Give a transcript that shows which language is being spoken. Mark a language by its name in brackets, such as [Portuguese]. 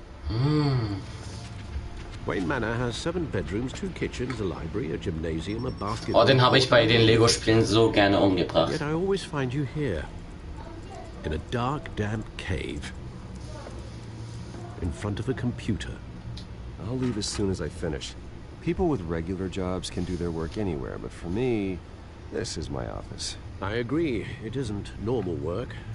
[English] Wayne Manor has 7 bedrooms, 2 kitchens, a library, a gymnasium, a basketball. [German] Oh, den habe ich bei den Lego-Spielen so gerne umgebracht. [English] Yet I always find you here, in a dark, damp cave, in front of a computer. I'll leave as soon as I finish. People with regular jobs can do their work anywhere, but for me, this is my office. I agree. It isn't normal work.